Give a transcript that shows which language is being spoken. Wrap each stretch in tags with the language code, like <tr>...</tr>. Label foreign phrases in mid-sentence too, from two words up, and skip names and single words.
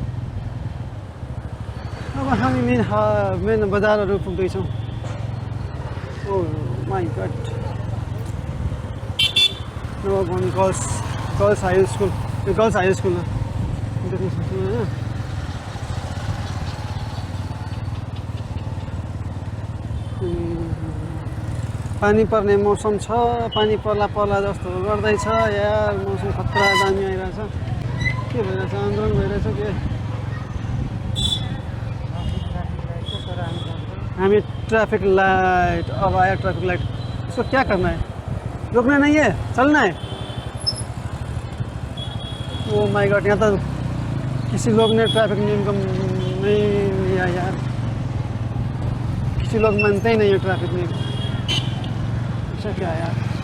<ne>अब हामी मेन बजारहरू पुग्दैछौँ</ne> <en>oh my god</en> <ne>गर्ल्स हाई स्कुल यो गर्ल्स हाई स्कुल देख्न सक्छौँ होइन पानी पर्ने मौसम छ पानी पर्ला जस्तो गर्दैछ यार मौसम खतरा दामी आइरहेछ के भइरहेछ आन्दोलन भइरहेछ के</ne> <hi>हामी</hi> <en>traffic light</en> <hi>अब आया</hi> <en>traffic light</en> <hi>इसको क्या करना है रुकना नहीं है चलना है</hi> <en>oh my god</en> <hi>यहाँ तो किसी लोग ने ट्रैफिक नियम को नहीं लिया यार किसी लोग मानते ही नहीं है ट्रैफिक नियम ऐसा क्या यार</hi>